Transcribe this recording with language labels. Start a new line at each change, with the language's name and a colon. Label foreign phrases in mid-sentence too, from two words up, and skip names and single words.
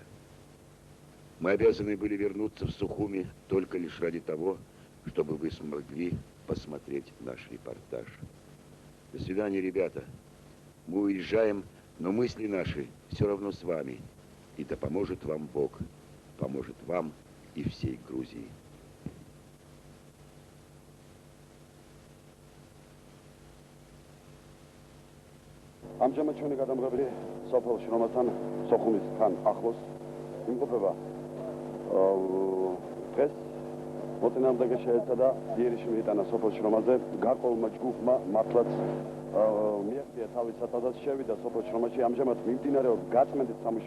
Russian: Мы обязаны были вернуться в Сухуми только лишь ради того, чтобы вы смогли посмотреть наш репортаж. До свидания, ребята. Мы уезжаем, но мысли наши все равно с вами. И да поможет вам Бог, поможет вам и всей Грузии.
Georgian: ამჟამად ჩვენი გადამღები სოფელში, რომელთან სოხუმისთან ახლოს იმყოფება. დღეს მოწინააღმდეგე შეეცადა იერიში მიიტანა სოფელში, რომელზე გარკვეულმა ჯგუფმა მართლაც მიაღწია თავის სათადას, შევიდა სოფელში, რომელში ამჟამად მიმდინარეობს გაწმენდის სამუშაო.